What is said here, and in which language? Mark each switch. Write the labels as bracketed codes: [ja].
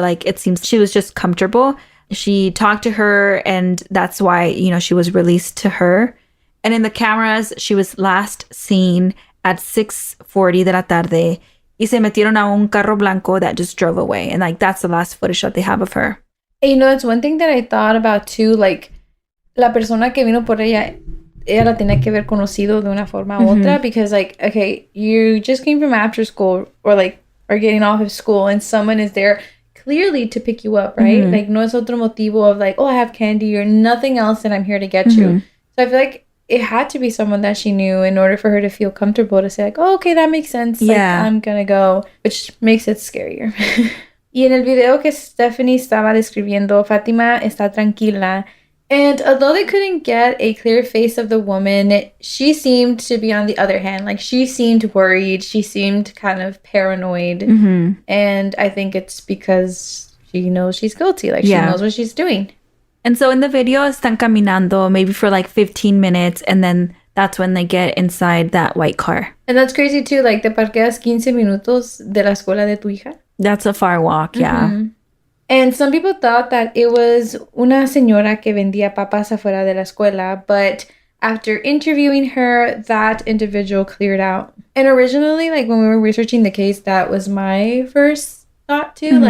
[en] Like, it seems she was just comfortable. She talked to her, and that's why, you know, she was released to her. And in the cameras, she was last seen at 6:40 [es] de la tarde. Y se metieron a un carro blanco [en] that just drove away. And, like, that's the last footage that they have of her. And, you know, it's one thing that I thought about, too. [es] Like, la persona que vino por ella la tenía que haber conocido de una forma u otra. [en] Because, like, okay, you just came from after school or, like, are getting off of school. And someone is there clearly to pick you up, right? Like, [es] no es otro motivo [en] of, like, oh, I have candy or nothing else and I'm here to get you. So I feel like it had to be someone that she knew in order for her to feel comfortable to say, like, oh, okay, that makes sense. Yeah. Like, I'm gonna go, which makes it scarier. [es] Y en el video que Stephanie estaba describiendo, Fatima está tranquila. [en] And although they couldn't get a clear face of the woman, she seemed to be on the other hand. Like, she seemed worried. She seemed kind of paranoid. And I think it's because she knows she's guilty. Like, she knows what she's doing. And so in the video, [es] están caminando [en] maybe for like 15 minutes. And then that's when they get inside that white car. And that's crazy, too. [es] Like, te parqueas 15 minutos de la escuela de tu hija. [en] That's a far walk, yeah. And some people thought that it was [es] una señora que vendía papas afuera de la escuela, [en] but after interviewing her, that individual cleared out. And originally, like, when we were researching the case, that was my first thought, too.